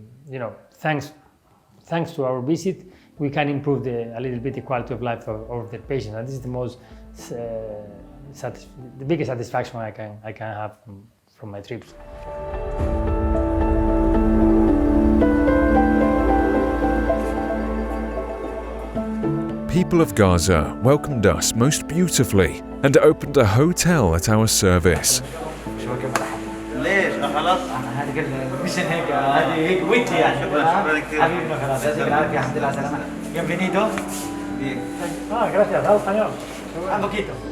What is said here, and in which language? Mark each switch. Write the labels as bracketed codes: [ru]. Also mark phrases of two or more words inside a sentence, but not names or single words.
[en] Thanks to our visit, we can improve a little bit the quality of life of the patient, and this is the most, the biggest satisfaction I can have from my trips. People of Gaza welcomed us most beautifully and opened a hotel at our service. [ar] ليش؟ خلاص؟ هذه المشن هيك هذه هيك ويتي يعني حبيبنا خلاص يعطيك العافيه الحمد لله على السلامه bienvenido [es] Gracias, hablo español. un poquito.